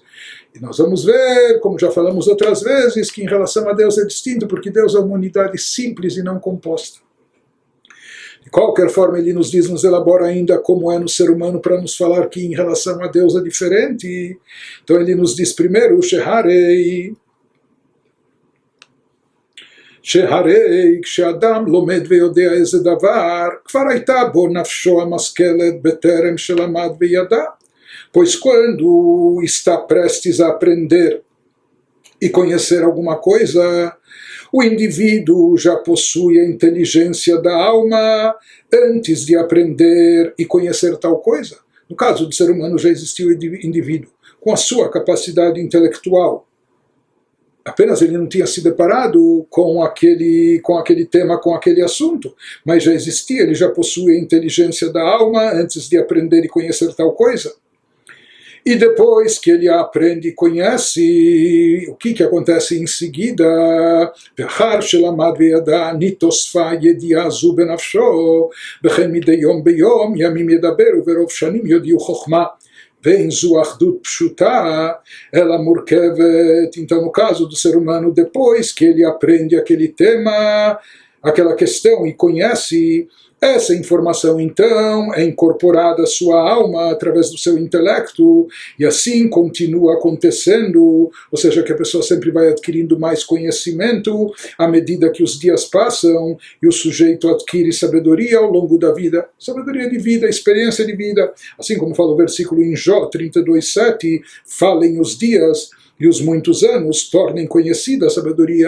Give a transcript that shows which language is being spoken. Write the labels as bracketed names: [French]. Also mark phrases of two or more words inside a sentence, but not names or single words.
[Portuguese] E nós vamos ver, como já falamos outras vezes, que em relação a Deus é distinto, porque Deus é uma unidade simples e não composta. De qualquer forma, ele nos diz, nos elabora ainda como é no ser humano para nos falar que em relação a Deus é diferente. Então ele nos diz primeiro, [Hebrew] Sheharei, כשאדם לומד ויודע איזה דבר, כבר הייתה בו נפשו המשכלת בטרם שלמד וידע. [Portuguese] Pois quando está prestes a aprender e conhecer alguma coisa, o indivíduo já possui a inteligência da alma antes de aprender e conhecer tal coisa. No caso do ser humano já existiu o indivíduo com a sua capacidade intelectual. Apenas ele não tinha se deparado com aquele tema, com aquele assunto, mas já existia, ele já possui a inteligência da alma antes de aprender e conhecer tal coisa. E depois que ele aprende e conhece, o que acontece em seguida? [Hebrew] ואחר שלמד וידע נתוספה ידיעה זו בנפשו, וכן מדי יום ביום ימים ידבר וברוב שנים יודיעו חוכמה. Vem זו אחדות פשוטה, ela מורכבת. [Portuguese] Então, no caso do ser humano, depois que ele aprende aquele tema, aquela questão e conhece, essa informação então é incorporada à sua alma através do seu intelecto e assim continua acontecendo, ou seja, que a pessoa sempre vai adquirindo mais conhecimento à medida que os dias passam e o sujeito adquire sabedoria ao longo da vida, sabedoria de vida, experiência de vida, assim como fala o versículo em Jó 32:7, falem os dias e os muitos anos tornem conhecida a sabedoria.